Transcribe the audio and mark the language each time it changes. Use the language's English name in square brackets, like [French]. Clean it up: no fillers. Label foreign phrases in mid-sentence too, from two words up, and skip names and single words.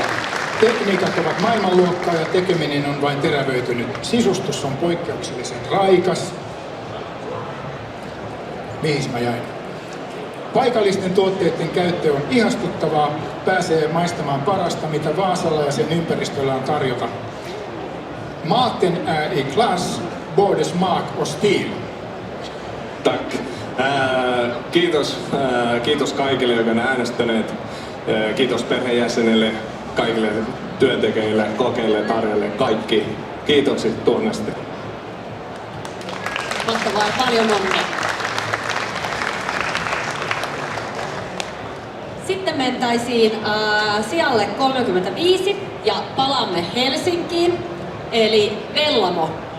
[Finnish] Tekniikat ovat maailmanluokkaa ja tekeminen on vain terävöitynyt. Sisustus on poikkeuksellisen raikas. Mihin mä jäin? Paikallisten tuotteiden käyttö on ihastuttavaa. Pääsee maistamaan parasta, mitä Vaasalla ja sen ympäristöllä on tarjota. [Swedish] Maten är i klass, både smak och stil. Tack. [Finnish] Kiitos kaikille, jotka ovat äänestäneet. Kiitos perheenjäsenille, kaikille työntekijöille, kokeille, tarjolle, kaikki. Kiitokset tuonnasti. Mahtavaa ja paljon onnea. Sitten mentäisiin sijalle 35 ja palaamme Helsinkiin, eli Vellamo.